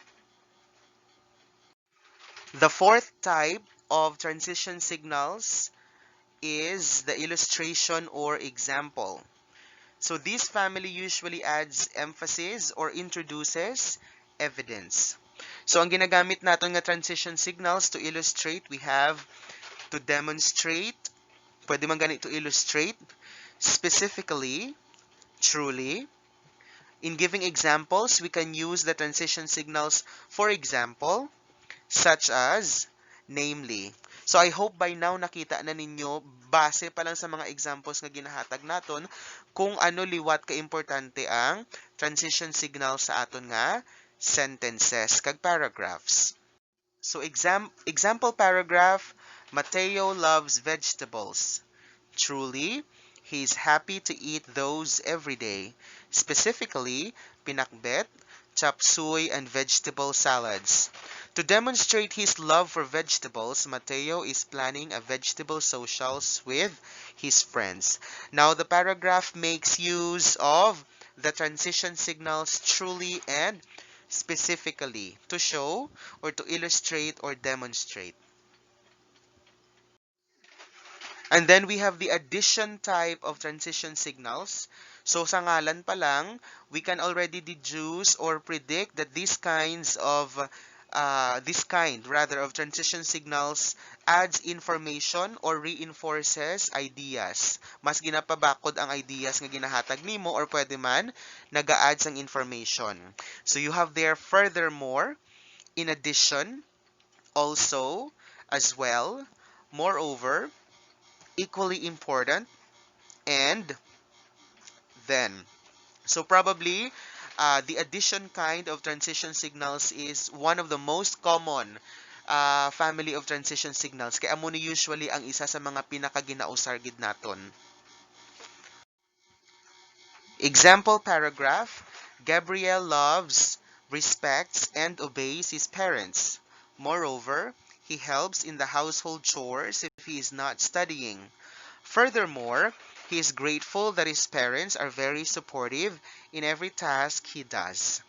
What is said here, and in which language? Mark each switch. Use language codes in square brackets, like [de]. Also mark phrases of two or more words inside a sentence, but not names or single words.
[en] The fourth type of transition signals is the illustration or example. So this family usually adds emphasis or introduces evidence. So [hil] ang ginagamit natin nga [en] transition signals to illustrate, we have to demonstrate, [hil] pwede man ganit [en] to illustrate, specifically, truly. In giving examples, we can use the transition signals, for example, such as, namely. [hil] So I hope by now nakita na ninyo, base pa lang sa mga examples nga ginahatag naton, kung ano liwat ka-importante ang [en] transition signal [hil] sa aton nga sentences kag paragraphs. [en] So example paragraph, Mateo loves vegetables. Truly, he is happy to eat those every day. Specifically, pinakbet, chop suey, and vegetable salads. To demonstrate his love for vegetables, Mateo is planning a vegetable socials with his friends. Now, the paragraph makes use of the transition signals truly and specifically to show or to illustrate or demonstrate. And then we have the addition type of transition signals. [hil] So sa ngalan pa lang, [en] we can already deduce or predict that this kind rather of transition signals adds information or reinforces ideas. [hil] Mas ginapabakod ang ideas nga ginahatag nimo or pwede man naga-add sang information. [en] So you have there furthermore, in addition, also, as well, moreover, equally important, and then. So probably, the addition kind of transition signals is one of the most common family of transition signals. [hil] Kaya mo ni usually ang isa sa mga pinakaginausar gid naton. [en] Example paragraph, Gabriel loves, respects, and obeys his parents. Moreover, he helps in the household chores if he is not studying. Furthermore, he is grateful that his parents are very supportive in every task he does.